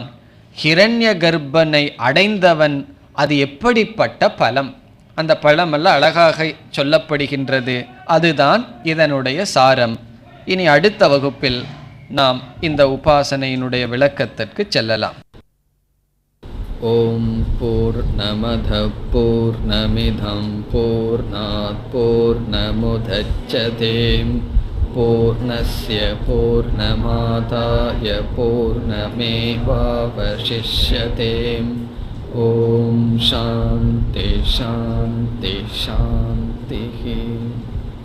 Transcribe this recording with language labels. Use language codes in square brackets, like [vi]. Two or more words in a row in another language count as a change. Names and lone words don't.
[ta] ஹிரண்ய கர்ப்பனை அடைந்தவன் அது எப்படிப்பட்ட பலம், அந்த பலமெல்லாம் அழகாக சொல்லப்படுகின்றது. அதுதான் இதனுடைய சாரம். இனி அடுத்த வகுப்பில் நாம் இந்த உபாசனையினுடைய விளக்கத்திற்கு செல்லலாம். [sa] ॐ पूर्णमदः पूर्णमिदं पूर्णात् पूर्णमुदच्यते पूर्णस्य पूर्णमादाय पूर्णमेवावशिष्यते. ॐ शान्तिः शान्तिः शान्तिः.